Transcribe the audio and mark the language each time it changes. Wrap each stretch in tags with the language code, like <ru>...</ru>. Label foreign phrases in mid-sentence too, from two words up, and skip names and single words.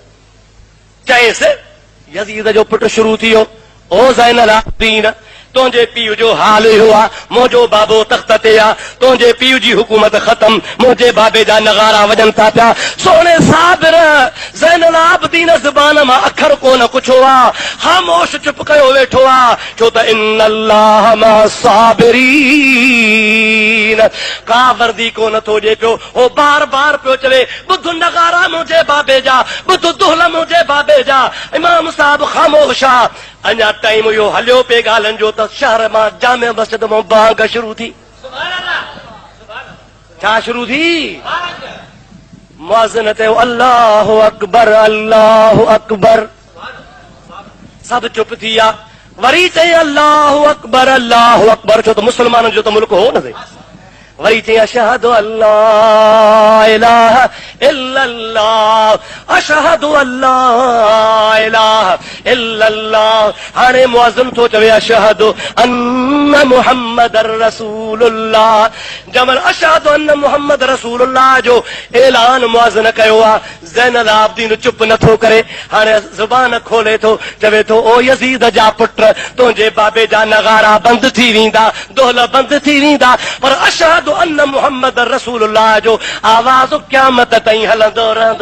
<sd>चयसि यज़ीद जो पुटु शुरू थी वियो, ओ ज़ैनुल आबिदीन, तुंहिंजे पीउ जो हाल इहो आहे, मुंहिंजो बाबो तख़्त ते आहे, तुंहिंजे पीउ जी हुकूमत ख़तम, मुंहिंजे बाबे जा नगारा वॼनि था पिया। सोणे साबिर ज़ैनुल आबिदीन ज़ुबान मां अखर कोन कुछो आहे, ख़ामोश चुप कयो वेठो आहे, छो त</sd> <ar>إن الله مع الصابرين,</ar> <sd>का वर्दी कोन थो ॾिए पियो। हो बार बार पियो चवे, ॿुध नगारा मुंहिंजे बाबे जा, ॿुध दुहल मुंहिंजे बाबे जा। इमाम साहिब ख़ामोश आहे। अञा टाइम इहो हलियो पे ॻाल्हियुनि जो त शहर मां जामे मस्जिद मां बांग शुरू थी। छा शुरू थी? मुअज़्ज़िन ते</sd> <ar>الله أكبر الله أكبر,</ar> <sd>सब चुप थी विया। वरी चई</sd> <ar>الله أكبر,</ar> <sd>छो त मुस्लमाननि जो त मुल्क हो न। वरी चई</sd> <ar>أشهد أن لا إله إلا الله، أشهد أن لا إله إلا الله.</ar> <sd>हाणे मुअज़्ज़िन थो चवे</sd> <ar>أشهد أن محمدا رسول الله.</ar> <sd>जमल</sd> <ar>أشهد أن محمد رسول الله</ar> <sd>जो ऐलान मुअज़्ज़िन कयो आहे, ज़ैनुल आबिदीन चुप नथो करे। हाणे ज़ुबान खोले थो, चवे थो ओ यज़ीद जा पुट, तुंहिंजे बाबे जा नगारा बंदि थी वेंदा, दोहल बंदि थी वेंदा, पर</sd> <ar>أشهد أن محمد رسول الله</ar> <sd>जो आवाज़ क़यामत ताईं हलंदो रहंदो।</sd>